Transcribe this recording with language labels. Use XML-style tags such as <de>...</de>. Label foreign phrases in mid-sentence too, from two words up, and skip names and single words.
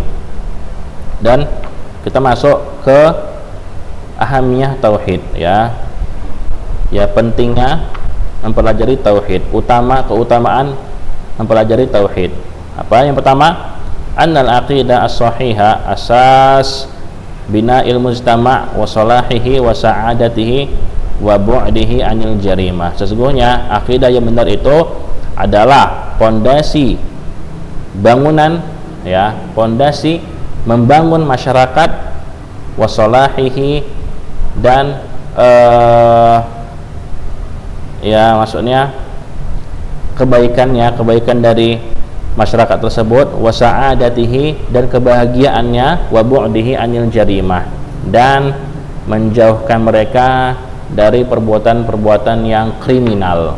<id>Dan kita masuk ke ahamiyah tauhid ya. Ya, pentingnya mempelajari tauhid, keutamaan mempelajari tauhid. Apa yang pertama?</id> <ar>أن العقيدة الصحيحة أساس بناء المجتمع وصلاحه وسعادته وبعده عن الجريمة.</ar> <id>Sesungguhnya akidah yang benar itu adalah pondasi bangunan ya, pondasi membangun masyarakat,</id> <ar>وصلاحه,</ar> <id>dan ya maksudnya kebaikan dari masyarakat tersebut,</id> <ar>وسعادته,</ar> <id>dan kebahagiaannya,</id> <ar>وبعده عن الجريمة,</ar> <id>dan menjauhkan mereka dari perbuatan-perbuatan yang kriminal.</id>